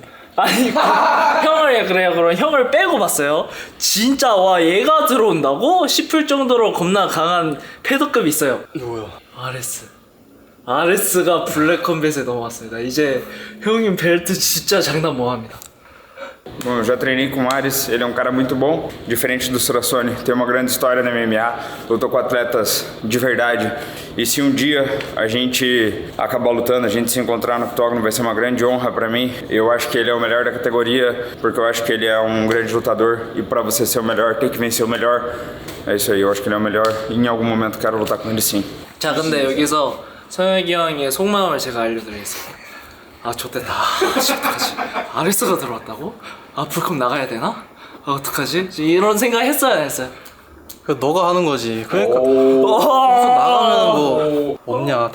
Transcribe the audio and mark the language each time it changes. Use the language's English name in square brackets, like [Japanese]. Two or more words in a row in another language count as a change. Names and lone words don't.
[Korean] 아니 형을 그래요. 그럼 형을 빼고 봤어요. 진짜 와 얘가 들어온다고 싶을 정도로 겁나 강한 패더급이 있어요. 누구야? 아레스가 블랙컴뱃에 넘어왔습니다. 이제 형님 벨트 진짜 장난 뭐합니다. [Portuguese] Bom, eu já treinei com o Ares, ele é um cara muito bom, diferente do Sirasone, tem uma grande história na MMA, lutou com atletas de verdade. E se um dia a gente acabar lutando, a gente se encontrar no octógono, vai ser uma grande honra pra mim. Eu acho que ele é o melhor da categoria, porque eu acho que ele é um grande lutador e pra você ser o melhor, tem que vencer o melhor. É isso aí, eu acho que ele é o melhor e em algum momento quero lutar com ele sim. [Korean] 자, 근데 여기서 성혁이 형의 속마음을 제가 알려드리겠습니다. 아, 좋댔다. 어떡하지? 아레스가 들어왔다고? 아, 불컴 나가야 되나? 아, 어떡하지? 이런 생각 했어요, 안 했어요? 그 너가 하는 거지. 그러니까 무슨 나가면 뭐 없냐.